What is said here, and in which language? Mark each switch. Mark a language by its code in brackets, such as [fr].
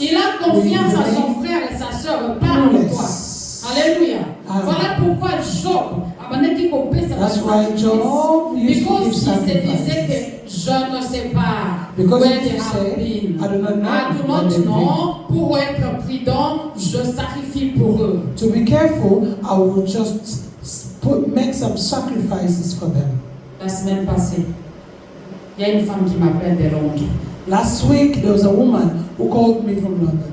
[fr] Il a confiance à son frère et sa sœur par toi. Alléluia. Voilà pourquoi Job [en] That's why Job used to give sacrifice. [fr] Je ne sais pas. [en] Because where he they have been. I do not know. I do not know. [fr] Pour être prudent, je sacrifie pour eux. [en] To be careful, I will just make some sacrifices for them. [fr] La semaine passée, il y a une femme qui m'appelle de Londres. [en] Last week, there was a woman who called me from London.